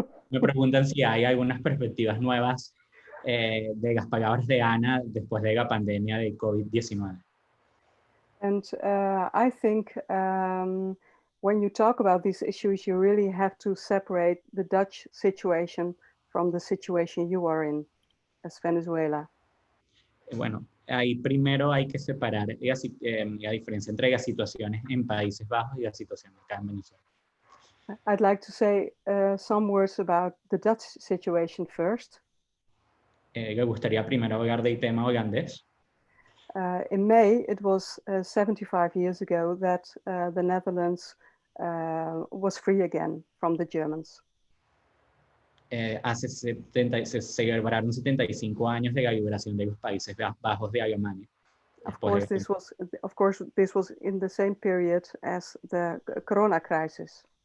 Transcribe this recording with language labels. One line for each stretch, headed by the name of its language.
Spanish: Me preguntan si hay algunas perspectivas nuevas de las palabras de Ana después de la pandemia de COVID-19.
English: And I think when you talk about these issues, you really have to separate the Dutch situation from the situation you are in as Venezuela.
Spanish: Bueno, ahí primero hay que separar la diferencia entre las situaciones en Países Bajos y la situación acá en Venezuela.
English: I'd like to say some words about the Dutch situation first.
Spanish: ¿Le gustaría primero hablar del tema holandés?
English: In May, it was 75 years ago that the Netherlands was free again from the Germans.
Spanish: Se celebraron 75 años de la liberación de los Países Bajos de Alemania.
English: Of course, this was in the same period as the Corona crisis.